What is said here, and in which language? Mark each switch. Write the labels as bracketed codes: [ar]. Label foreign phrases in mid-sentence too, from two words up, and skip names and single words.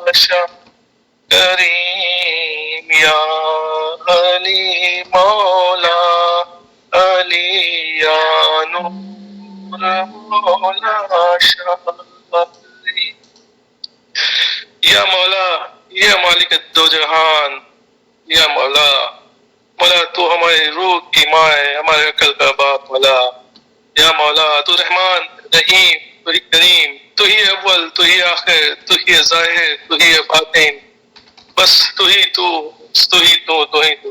[ar] شاکری، یا علی مولا علی، یا نور مولا شاکری. یا مولا، [ur] یا مالک دو جہان، [ar] یا مولا، [ur] مولا تو ہماری روح کی ماں ہے، ہمارے عقل کا باپ مولا. [ar] یا مولا [ur] تو رحمان رحیم، تو ہی کریم، تو ہی اول، تو ہی آخر، تو ہی ظاہر، تو ہی باطن، بس تو ہی تو، تو ہی تو، تو ہی تو.